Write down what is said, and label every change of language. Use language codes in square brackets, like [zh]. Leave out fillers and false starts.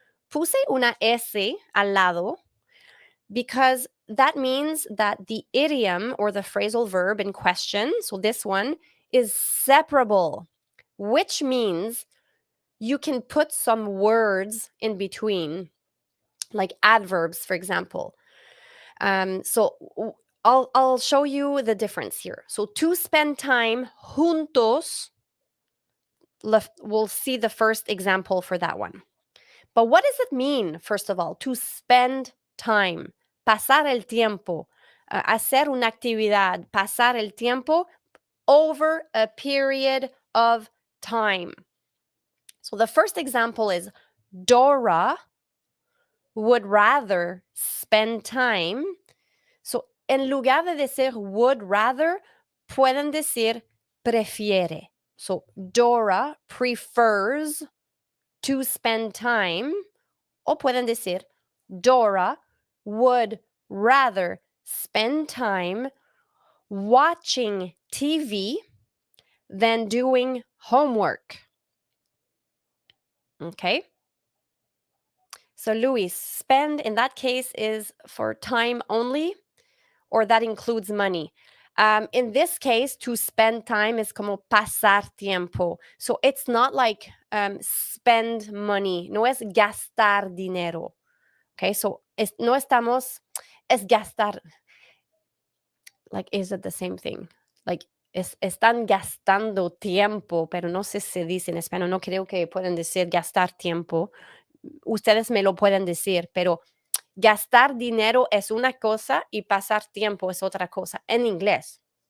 [es] Puse una S al lado [en] because that means that the idiom or the phrasal verb in question, so this one, is separable, which means you can put some words in between, like adverbs, for example. So I'll show you the difference here. So to spend time [es] juntos, [en] we'll see the first example for that one. But what does it mean, first of all, to spend time? [es] Pasar el tiempo, hacer una actividad, pasar el tiempo [en] over a period of time. So the first example is Dora would rather spend time. [es] So en lugar de decir [en] would rather, [es] pueden decir prefiere. [en] So Dora prefers to spend time, [es] o pueden decir [en] Dora would rather spend time watching TV than doing homework. Okay? So Luis, spend in that case is for time only, or that includes money. In this case, to spend time is [es] como pasar tiempo. [en] So it's not like spend money. [es] No es gastar dinero. Okay, so no estamos, es gastar. [en] Like, is it the same thing? [es] Like, están gastando tiempo, pero no sé si se dice en español. No creo que pueden decir gastar tiempo. Ustedes me lo pueden decir, pero gastar dinero es una cosa y pasar tiempo es otra cosa en inglés.